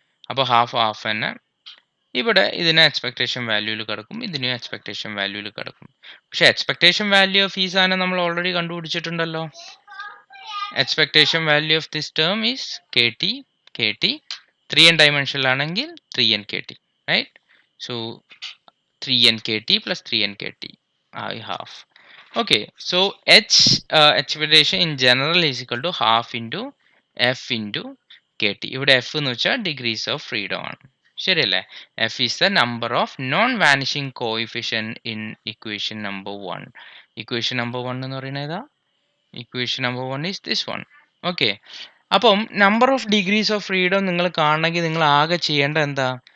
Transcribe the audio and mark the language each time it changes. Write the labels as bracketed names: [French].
[Malayalam] അപ്പോൾ ഹാഫ് തന്നെ ഇവിടെ ഇതിന് എക്സ്പെക്ടേഷൻ വാല്യൂവിൽ കിടക്കും, ഇതിനും എക്സ്പെക്ടേഷൻ വാല്യൂവിൽ കിടക്കും. പക്ഷെ എക്സ്പെക്ടേഷൻ വാല്യൂ ഓഫ് ഈ സാധനം നമ്മൾ already കണ്ടുപിടിച്ചിട്ടുണ്ടല്ലോ. [English] Expectation value of this term is KT 3n ഡയമെൻഷനിലാണെങ്കിൽ 3n KT, right? So 3n KT plus 3n KT I half. Okay, so expectation in general is equal to half into f into KT. [Malayalam] ഇവിടെ f എന്ന് വെച്ചാൽ degrees of freedom ആണ്, ശരിയല്ലേ? [English] F is the number of non vanishing coefficient in equation number 1. Equation number 1 [Malayalam] എന്ന് പറയുന്നത് ഏതാ? [English] Equation number 1 is this one. [Malayalam] Okay, അപ്പം number of degrees of freedom നിങ്ങൾ കാണണമെങ്കിൽ നിങ്ങൾ ആകെ ചെയ്യേണ്ട എന്താ?